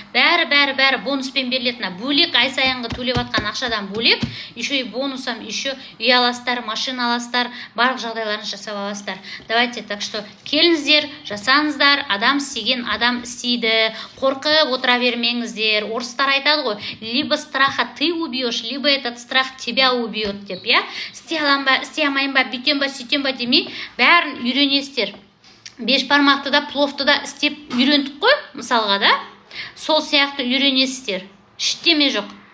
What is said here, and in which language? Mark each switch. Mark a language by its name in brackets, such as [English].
[Kazakh] Бәрі бонуспен берілетіні. Бөлек ай сайынғы төлеп атқан ақшадан бөлек, [Russian] еще и бонусам, еще [Kazakh] үй аласыздар, машина аласыздар, барлық жағдайларын жасап аласыздар. [Russian] Давайте, так что [Kazakh] келіңіздер, жасаңыздар, адам істеген, адам істейді. Қорқып отыра бермеңіздер. Орыстар айтады ғой, [Russian] либо страха ты убьешь, либо этот страх тебя убьет [Kazakh] деп, істей аламын ба, істей алмайын ба, бүйтем ба, сөйтем ба демей, бәрін үйренесіздер. Бешбармақты да, пловты да істеп үйрендік қой, мысалға да. Сол сияқты үйренесіздер. Ештеме жоқ.